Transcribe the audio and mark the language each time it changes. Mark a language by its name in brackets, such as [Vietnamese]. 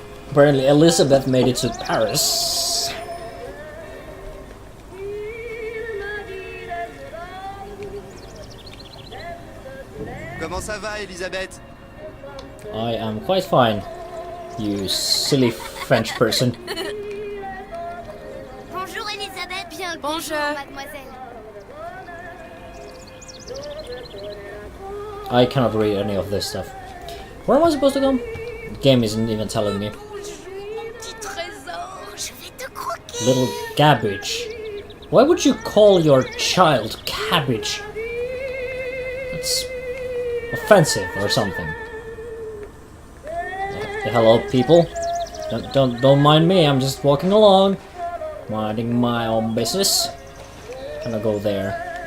[English] Apparently Elizabeth made it to Paris. [French] Comment ça va, Elisabeth? [English] I am quite fine, you silly French person. [French] Bonjour Elisabeth, bien le Bonjour. mademoiselle. [English] I cannot read any of this stuff. Where am I supposed to go? The game isn't even telling me. [French] Petit trésor, je vais te croquer. [English] Little cabbage. Why would you call your child cabbage? That's offensive or something. Hello, people. Don't mind me. I'm just walking along, minding my own business. Can I go there?